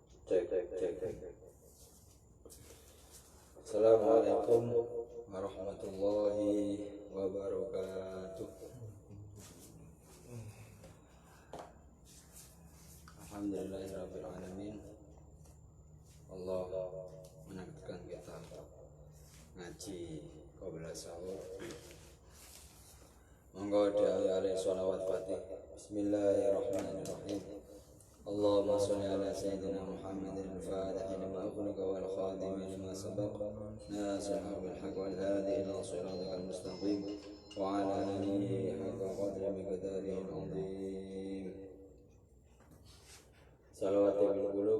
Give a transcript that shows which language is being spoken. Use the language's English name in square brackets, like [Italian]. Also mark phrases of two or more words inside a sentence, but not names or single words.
[Arabic] Cek, cek, cek, cek. السلام عليكم ورحمة الله وبركاته. الحمد لله رب العالمين. [Indonesian] Allah menakdirkan kita ngaji [Arabic] قبل السحور. [Javanese] Monggo diawali sholawat Fatih. [Arabic] بسم الله الرحمن الرحيم. اللهم صل على سيدنا محمد الفاتح لما أغلق والخاتم لما سبق ناصر بالحق والهادي إلى الصراط المستقيم وعلى آله حق قدر مقداره العظيم. صلوات القلوب.